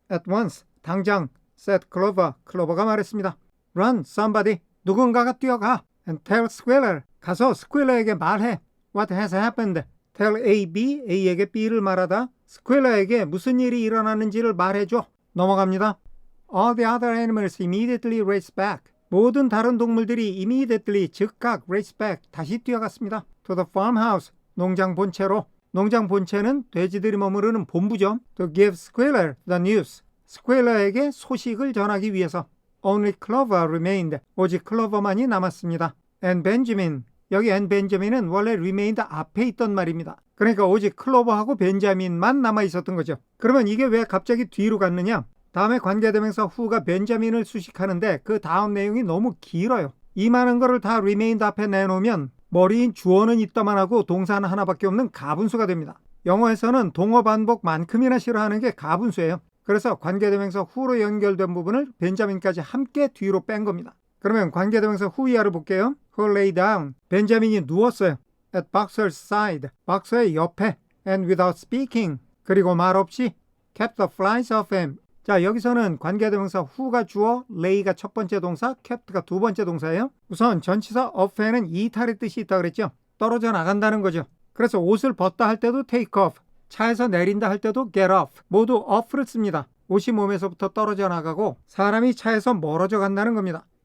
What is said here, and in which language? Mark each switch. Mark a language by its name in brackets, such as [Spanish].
[English] At once. [Korean] 당장. [English] said Clover. [Korean] 클로버가 말했습니다. [English] Run, somebody. [Korean] 누군가가 뛰어가. [English] And tell Squealer. [Korean] 가서 스퀘일러에게 말해. [English] What has happened? Tell A, B. [Korean] A에게 B를 말하다. 스퀘일러에게 무슨 일이 일어났는지를 말해줘. 넘어갑니다. [English] All the other animals immediately raced back. [Korean] 모든 다른 동물들이 immediately 즉각 race back. 다시 뛰어갔습니다. [English] To the farmhouse. [Korean] 농장 본체로. 농장 본체는 돼지들이 머무르는 본부죠. [English] To give Squealer the news. [Korean] 스퀘일러에게 소식을 전하기 위해서. [English] Only Clover remained. [Korean] 오직 클로버만이 남았습니다. [English] And Benjamin. [Korean] 여기 and Benjamin은 원래 remained 앞에 있던 말입니다. 그러니까 오직 클로버하고 벤자민만 남아 있었던 거죠. 그러면 이게 왜 갑자기 뒤로 갔느냐? 다음에 관계대명사 who가 벤자민을 수식하는데 그 다음 내용이 너무 길어요. 이 많은 거를 다 remained 앞에 내놓으면 머리인 주어는 있다만 하고 동사는 하나밖에 없는 가분수가 됩니다. 영어에서는 동어 반복만큼이나 싫어하는 게 가분수예요. 그래서 관계대명사 who로 연결된 부분을 벤자민까지 함께 뒤로 뺀 겁니다. 그러면 관계대명사 who 이하를 볼게요. [English] Who lay down. [Korean] 벤자민이 누웠어요. [English] At Boxer's side. [Korean] 박서의 옆에. [English] And without speaking. [Korean] 그리고 말없이 [English] kept the flies off him. [Korean] 자, 여기서는 관계대명사 who가 주어, lay가 첫 번째 동사, kept가 두 번째 동사예요. 우선 전치사 off에는 이탈의 뜻이 있다고 그랬죠. 떨어져 나간다는 거죠. 그래서 옷을 벗다 할 때도 take off, 차에서 내린다 할 때도 get off, 모두 off를 씁니다. 옷이 몸에서부터 떨어져 나가고 사람이 차에서 멀어져 간다는 겁니다.